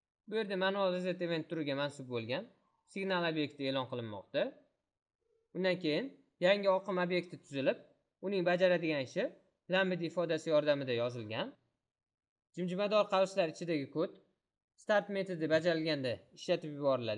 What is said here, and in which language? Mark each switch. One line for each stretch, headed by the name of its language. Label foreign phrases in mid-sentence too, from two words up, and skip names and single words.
Uzbek: Bu yerda
English: manual reset event
Uzbek: turiga mansub bo'lgan signal obyekti e'lon qilinmoqda. Undan keyin yangi oqim obyekti tuzilib, uning bajaradigan ishi lambda ifodasi yordamida yozilgan. Jimjimador qavslar ichidagi kod start metodi bajarilganda ishlatib yuboriladi.